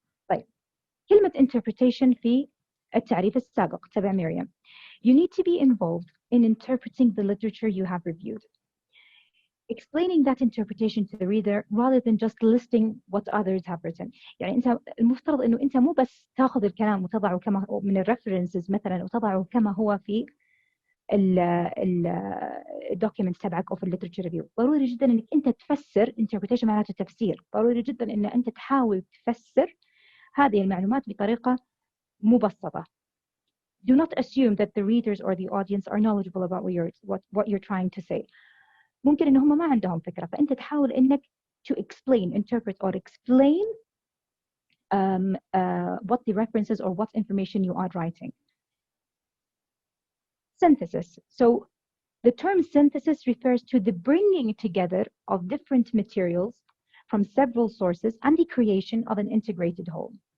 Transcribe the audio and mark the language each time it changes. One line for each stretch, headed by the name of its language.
Arabic: طيب كلمة interpretation في التعريف السابق تبع مريم.
English: You need to be involved in interpreting the literature you have reviewed. Explaining that interpretation to the reader rather than just listing what others have written.
Arabic: يعني أنت المفترض إنه أنت مو بس تأخذ الكلام وتضعه كما هو من الريفرنسز مثلا وتضعه كما هو في الدوكيمنت تبعك أو في الليترشر ريفيو. ضروري جدا إنك أنت تفسر. interpretation معناته تفسير. ضروري جدا إن أنت تحاول تفسر هذه المعلومات بطريقة مبسطة.
English: Do not assume that the readers or the audience are knowledgeable about what you're trying to say.
Arabic: ممكن إن هم ما عندهم فكرة، فأنت تحاول إنك
English: to explain, interpret or explain what the references or what information you are writing. Synthesis. So the term synthesis refers to the bringing together of different materials from several sources and the creation of an integrated whole.